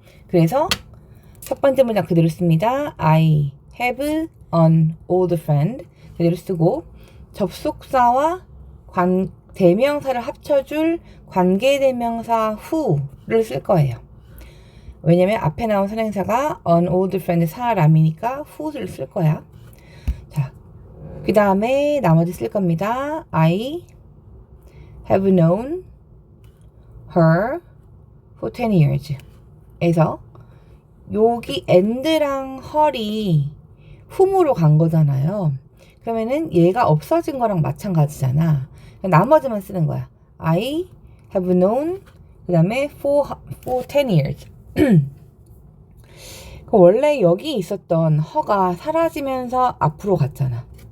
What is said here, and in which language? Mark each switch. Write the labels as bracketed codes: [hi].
[ko] 그래서 첫 번째 문장 그대로 씁니다. [en] I have an old friend [ko] 그대로 쓰고 접속사와 대명사를 합쳐줄 관계 대명사 who를 쓸 거예요. 왜냐면 앞에 나온 선행사가 an old friend 사람이니까 who를 쓸 거야. 자, 그 다음에 나머지 쓸 겁니다. [en] I have known her for 10 years [ko] 에서 여기 [en] and랑 her이 whom [ko] 으로 간 거잖아요. 그러면은 얘가 없어진 거랑 마찬가지잖아. 나머지만 쓰는 거야. [en] I have known [ko] 그 다음에 [en] for 10 years [ko] 원래 여기 있었던 her가 사라지면서 앞으로 갔잖아.